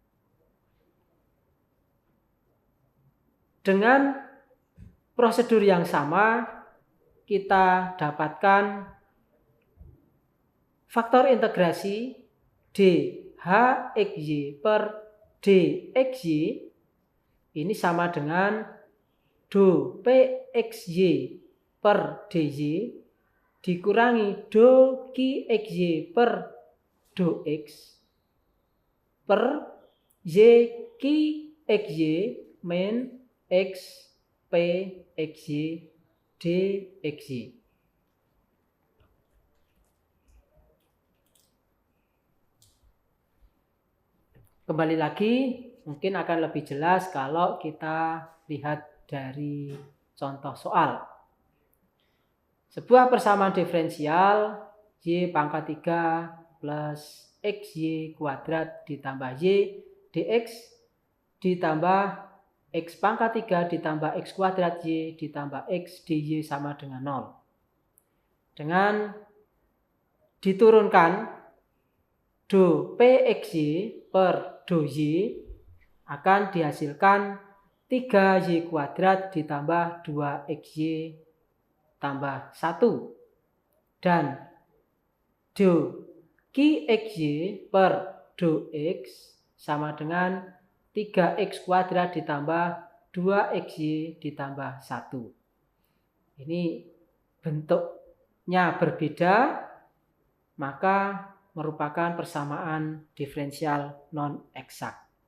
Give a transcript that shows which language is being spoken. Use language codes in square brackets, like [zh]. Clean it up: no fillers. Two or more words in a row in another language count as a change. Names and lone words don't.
[id] Dengan prosedur yang sama, kita dapatkan faktor integrasi dHXY per dXY ini sama dengan do pxy per dy dikurangi do qxy per do x per y qxy min x pxy dxy. Kembali lagi, mungkin akan lebih jelas kalau kita lihat dari contoh soal. Sebuah persamaan diferensial y pangkat 3 plus xy kuadrat ditambah y dx ditambah x pangkat 3 ditambah x kuadrat y ditambah x dy sama dengan 0. Dengan diturunkan do pxy per do y akan dihasilkan 3y kuadrat ditambah 2xy tambah 1. Dan do qxy per do x sama dengan 3x kuadrat ditambah 2xy ditambah 1. Ini bentuknya berbeda, maka merupakan persamaan diferensial non-eksak.